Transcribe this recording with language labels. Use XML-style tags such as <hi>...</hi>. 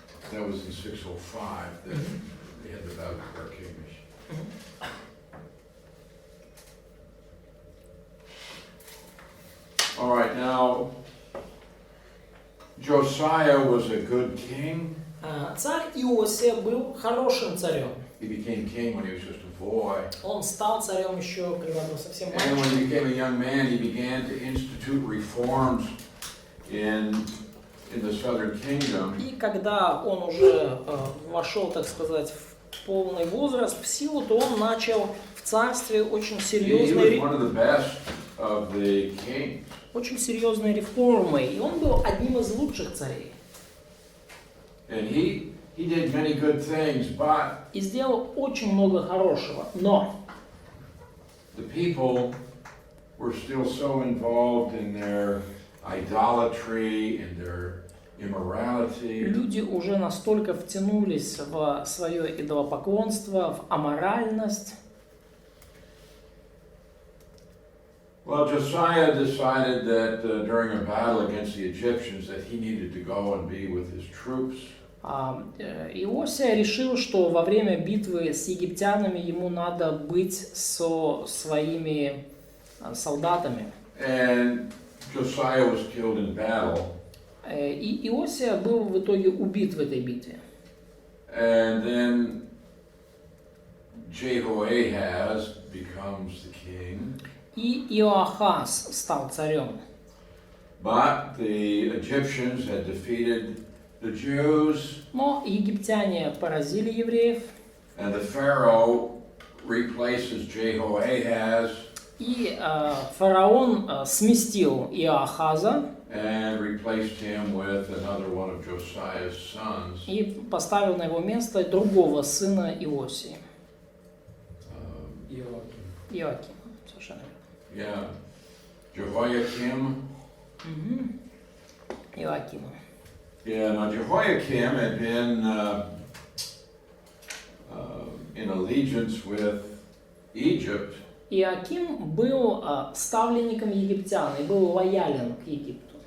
<en>That was in 605 that they had the battle of Carchemish. All right, now Josiah was a good king.</en> <ru>Царь Иосия был хорошим царем.</ru> <en>He became king when he was just a boy.</en> <ru>Он стал царем еще, когда был совсем</ru> <en>And when</en> <ru>мальчиком.</ru> <en>he became a young man, he began to institute reforms in the southern kingdom.</en> <ru>И когда он уже вошел, так сказать, в полный возраст, в силу, то он начал в царстве очень</ru> <en>He was</en> <ru>серьезные,</ru> <en>one of the best of the kings.</en> <ru>очень серьезные реформы. И он был одним из лучших царей.</ru> <en>And he did many good things, but</en> <ru>И сделал очень много хорошего. Но</ru> <en>the people were still so involved in their idolatry and their immorality.</en> <ru>люди уже настолько втянулись в свое идолопоклонство, в аморальность.</ru> <en>Well, Josiah decided that during a battle against the Egyptians that he needed to go and be with his troops.</en> <ru>Иосия решил, что во время битвы с египтянами ему надо быть со своими солдатами.</ru> <en>And Josiah was killed in battle.</en> <ru>И Иосия был в итоге убит в этой битве.</ru> <en>And then Jehoahaz becomes the king.</en> <ru>И Иоахаз стал царем.</ru> <en>But the Egyptians had defeated the Jews,</en> <ru>Но египтяне поразили евреев.</ru> <en>and the Pharaoh replaces Jehoahaz</en> <ru>И фараон сместил Иоахаза</ru> <en>and replaced him with another one of Josiah's sons.</en> <ru>и поставил на его место другого сына Иосии. Иоаким. Совершенно</ru> <en>Yeah, Jehoiakim.</en> <ru>верно. Иоакима.</ru> <en>Yeah, now Jehoiakim had been in allegiance with Egypt,</en> <ru>Иоаким был ставленником египтян и был лоялен к Египту.</ru>